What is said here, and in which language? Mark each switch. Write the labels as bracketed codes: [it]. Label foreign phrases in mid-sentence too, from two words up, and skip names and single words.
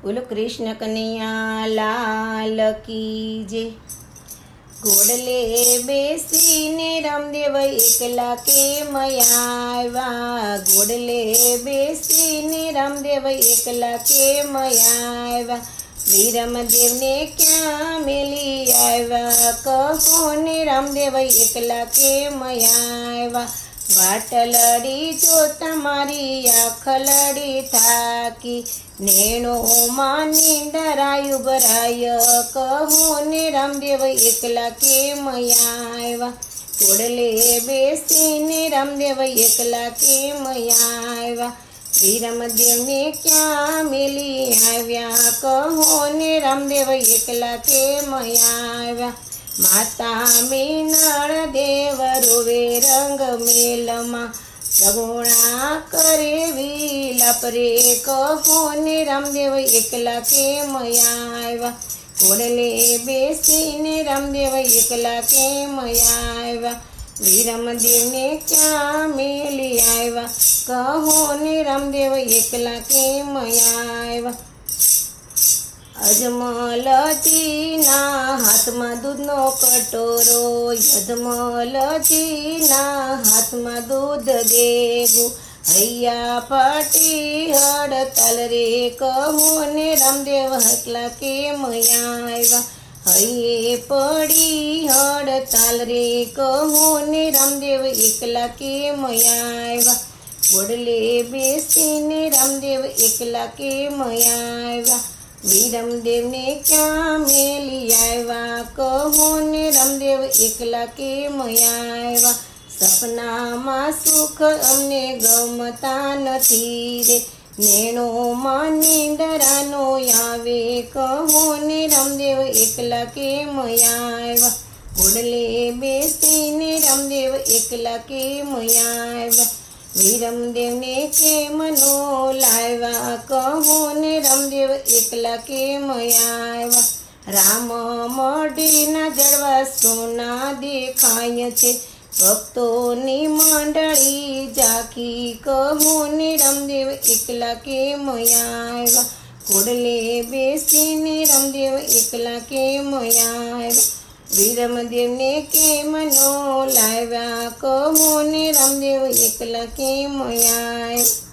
[hi] कृष्ण कन्हैया लाल की जय। [gu] ઘોડલે બેસીને રામદેવ એકલા કેમ આવ્યા, ઘોડલે બેસીને રામદેવ એકલા કેમ આવ્યા, વીરમદેવ ને ક્યાં મેલી આવ્યા, કહો ને રામદેવ એકલા કેમ આવ્યા, વાટલડી જો તમારી આંખલડી થાકી, નેણો માની ડરાયુ બરાય, કહો ને રામદેવ એકલા કેમ આવ્યા, ઘોડલે બેસીને રામદેવ એકલા કેમ આવ્યા, વીરમદેવ ને ક્યાં મેલી આવ્યા, કહો ને રામદેવ એકલા કેમ આવ્યા, માતા મીણળ દેવ રોવે રંગ મહેલમાં, સગુણા કરે વિલાપ રે, કહો ને રામદેવ એકલા કેમ આવ્યા, ઘોડલે બેસીને રામદેવ એકલા કેમ આવ્યા, વીરમદેવ ને ક્યાં મેલી આવ્યા, કહો ને રામદેવ એકલા કેમ આવ્યા, અજમલજીના હાથમાં દૂધનો કટોરો, અજમલજીના હાથમાં દૂધ દેગું, હૈયા પાટી હડતાલ રે, કહો ને રામદેવ એકલા કેમ આવ્યા, હૈયે પડી હડતાલ રે, કહો ને રામદેવ એકલા કેમ આવ્યા, ઘોડલે બેસીને રામદેવ એકલા કેમ આવ્યા, વીરમદેવ ને ક્યાં મેલી આવ્યા, કહો ને રામદેવ એકલા કેમ આવ્યા, સપનામાં સુખ અમને ગમતા નથી રે, નેણો માની ડરાનો આવે, કહો ને રામદેવ એકલા કેમ આવ્યા, ઘોડલે બેસીને રામદેવ એકલા કેમ આવ્યા, વીરમદેવ ને કેમ નો લાવ્યા, કહો ને રામદેવ એકલા કેમ આવ્યા, રામ મઢીના જડવા સોના દેખાય છે, ભક્તોની મંડળી જાખી, કહો ને રામદેવ એકલા કેમ આવ્યા, ઘોડલે બેસીને રામદેવ એકલા કેમ આવ્યા, વીરમદેવ ને કેમ નો લાવ્યા, કહો ને રામદેવ એકલા કેમ આવ્યા,